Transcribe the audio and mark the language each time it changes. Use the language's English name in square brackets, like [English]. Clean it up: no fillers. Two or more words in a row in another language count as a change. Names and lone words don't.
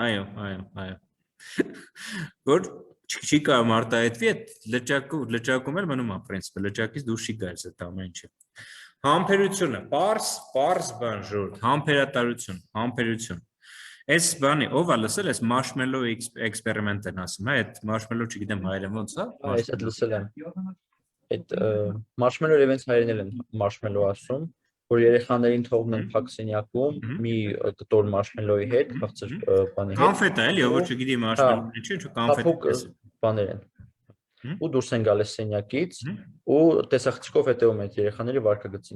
[Armenian] Այո։ Որ չի կարող արտահայտվի, այդ լճակում էլ մնում է պրինցիպը, լճակից դուրս չի գալիս այդ ամեն ինչը։ Համբերությունը, պարզ բան ժողովուրդ, համբերություն։ Այս բանի ով է լսել, այս [English] marshmallow experiment [Armenian] են ասում, հա, այդ marshmallow չգիտեմ հայերեն ոնց է։ Այս այդ լսել եմ։ Այդ [English] marshmallow events [Armenian] հայերեն են marshmallow ասում, որ երեխաներին թողնում են փակ սենյակում մի կտոր marshmallow-ի հետ, քաղցր բանի հետ։ Կոնֆետ է, էլի, որ չգիտի marshmallow-ը չի, ինչ կոնֆետ է։ Բաներ են։ Ու դուրս են գալիս սենյակից ու տեսախցիկով հետևում են երեխաների վարքագծին։